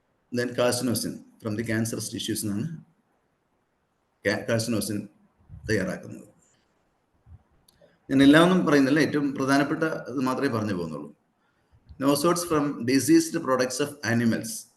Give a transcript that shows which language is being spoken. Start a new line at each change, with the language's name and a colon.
English: Then carcinosin from the cancerous tissues.
Malayalam: Carcinosin തയ്യാറാക്കുന്നത്. ഞാൻ എല്ലാം ഒന്നും പറയുന്നില്ല, ഏറ്റവും പ്രധാനപ്പെട്ട ഇത് മാത്രമേ പറഞ്ഞു പോകുന്നുള്ളൂ.
English: Nosodes from diseased products of animals.